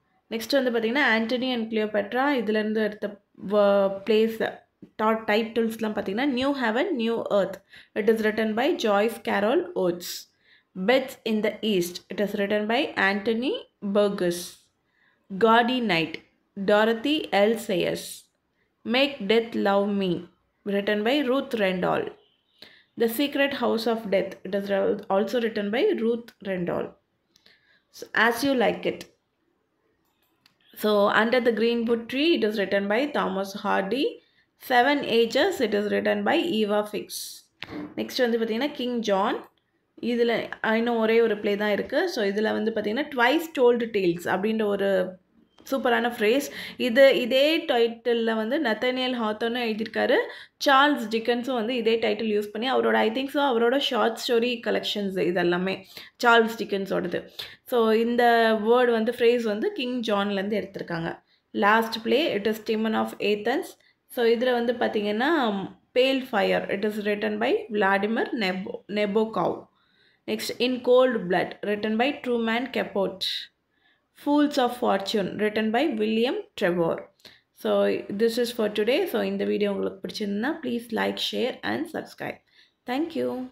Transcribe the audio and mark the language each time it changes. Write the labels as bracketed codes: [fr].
[en] next [ta] வந்து பார்த்திங்கன்னா [en] Antony and Cleopatra, [ta] இதுலேருந்து எடுத்த [en] plays டைட்டில்ஸ்லாம் [ta] பார்த்திங்கன்னா [en] New heaven new earth, it is written by Joyce Carol Oates. Beds in the east, it is written by Anthony Burgess. Gaudy night, Dorothy L Sayers. Make death love me, written by Ruth Rendall. The Secret House of Death, it is also written by Ruth Rendall. So, As You Like It. So Under the Greenwood Tree, it is written by Thomas Hardy. 7 Ages, it is written by Eva Fix. Next [ta] வந்து பார்த்திங்கன்னா king John. இதில் இன்னும் ஒரே ஒரு play தான் இருக்குது. So இதில் வந்து பார்த்திங்கன்னா ட்வைஸ் டோல்டு டேல்ஸ் அப்படின்ற ஒரு சூப்பரான ஃப்ரேஸ். இதே டைட்டிலில் வந்து நத்தனியல் ஹாத்தர்னும் எழுதியிருக்காரு. சார்ல்ஸ் டிக்கன்ஸும் வந்து இதே டைட்டில் யூஸ் பண்ணி அவரோட ஷார்ட் ஸ்டோரி கலெக்ஷன்ஸ் இதெல்லாமே சார்ல்ஸ் டிக்கன்ஸோடது. ஸோ இந்த வேர்டு வந்து ஃப்ரேஸ் வந்து கிங் ஜான்லேருந்து எடுத்திருக்காங்க. [en] Last play, it is Timon of Athens. So [ta] இதில் வந்து பார்த்திங்கன்னா [en] Pale fire, it is written by Vladimir Nabokov. Next in cold blood, written by Truman Capote. Fools of Fortune, written by William Trevor. So this is for today. So in the video [ta] உங்களுக்கு பிடிச்சிருந்தா [en] please like, share and subscribe. Thank you.